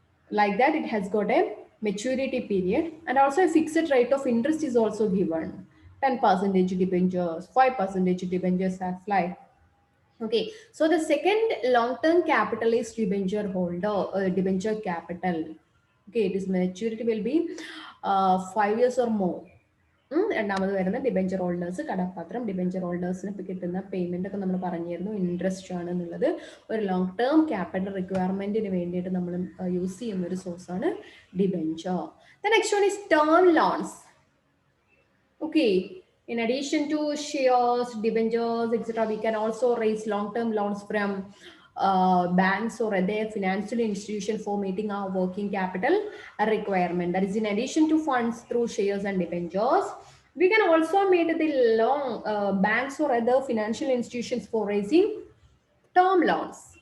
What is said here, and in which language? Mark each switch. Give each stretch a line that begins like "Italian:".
English: Like that, it has got a maturity period, and also a fixed rate of interest is also given. 10% debentures, 5% debentures as like. Okay, so the second long-term capital is debenture holder, debenture capital. Okay, its maturity will be 5 years or more.
Malayalam: രണ്ടാമത് വരുന്ന debenture holders കടപ്പാത്രം debenture ഹോൾഡേഴ്സിന് കിട്ടുന്ന payment ഒക്കെ നമ്മൾ പറഞ്ഞിരുന്നു interest ആണ് എന്നുള്ളത്. ഒരു long term capital റിക്വയർമെന്റിന് വേണ്ടിയിട്ട് നമ്മൾ യൂസ് ചെയ്യുന്ന ഒരു സോഴ്സ് ആണ് debenture.
English: The next one is term loans. Okay, in addition to shares, debentures, etc., we can also raise long-term loans from banks or other financial institution for meeting our working capital requirement. That is, in addition to funds through shares and debentures, we can also meet the long banks or other financial institutions for raising term loans.